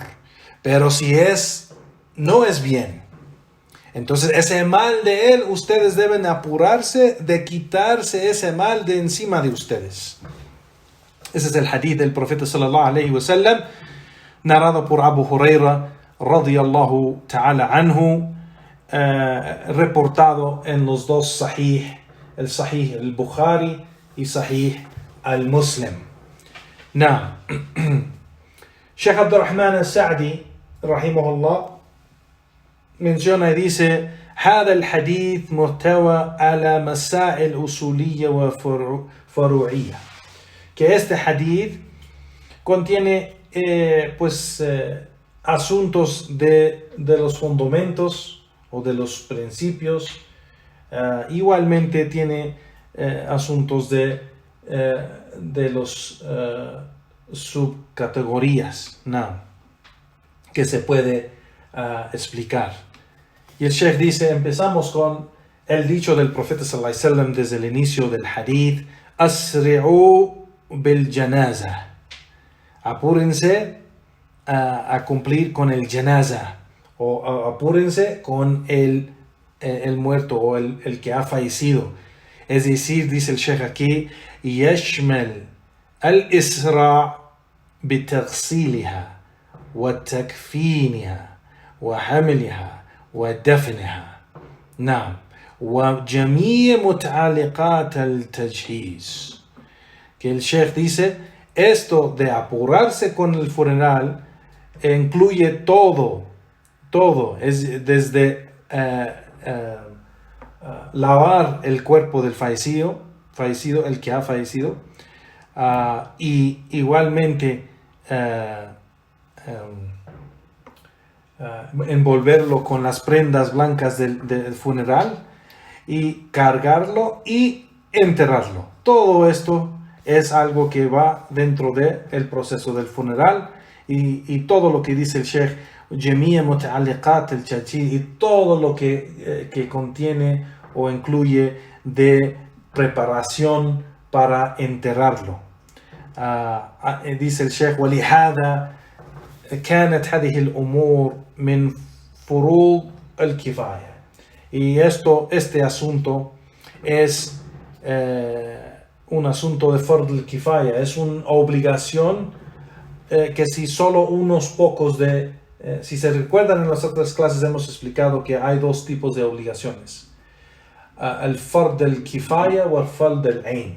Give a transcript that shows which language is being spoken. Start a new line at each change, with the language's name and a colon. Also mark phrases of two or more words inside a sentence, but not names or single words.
Spanish: Pero si no es bien, entonces ese mal de él, ustedes deben apurarse de quitarse ese mal de encima de ustedes. Ese es el hadith del profeta
Arabic: صلى الله عليه وسلم,
Spanish: narrado por Abu Huraira
Arabic: رضي الله تعالى عنه,
Spanish: reportado en los dos sahih, el sahih al-Bukhari y sahih al-Muslim. Now, Sheikh Abdurrahman al-Sa'di rahimahullah menciona y dice:
Arabic: هذا الحديث محتوى على مسائل أصولية وفروعية,
Spanish: que este hadith contiene asuntos de los fundamentos o de los principios, igualmente tiene asuntos de los subcategorías que se puede explicar. Y el Sheikh dice: empezamos con el dicho del profeta
Arabic: صلى الله عليه وسلم
Spanish: desde el inicio del hadith:
Arabic: أسرعوا بالجنازة,
Spanish: apúrense a cumplir con el janaza, o apúrense con el muerto o el que ha fallecido. Es decir, dice el Sheikh aquí,
Arabic: يشمل الإسراع بتغسيلها وتكفينها وحملها ودفنها، وجميع متعلقات التجهيز.
Spanish: Que el Sheikh dice, esto de apurarse con el funeral incluye todo, es desde lavar el cuerpo del fallecido, el que ha fallecido, y igualmente envolverlo con las prendas blancas del funeral, y cargarlo y enterrarlo. Todo esto es algo que va dentro del proceso del funeral, y todo lo que dice el Sheikh,
Arabic: جميع متعلقات التجهيز,
Spanish: y todo lo que contiene o incluye de preparación para enterrarlo. Dice el Sheikh:
Arabic: وَلِهَذَا كانت هذه الأمور من فروض الكفاية.
Spanish: Y este asunto es un asunto de
Arabic: فرض الكفاية,
Spanish: es una obligación que si solo unos pocos si se recuerdan, en las otras clases hemos explicado que hay dos tipos de obligaciones: el
Arabic: فرض الكفاية
Spanish: o el
Arabic: فرض العين.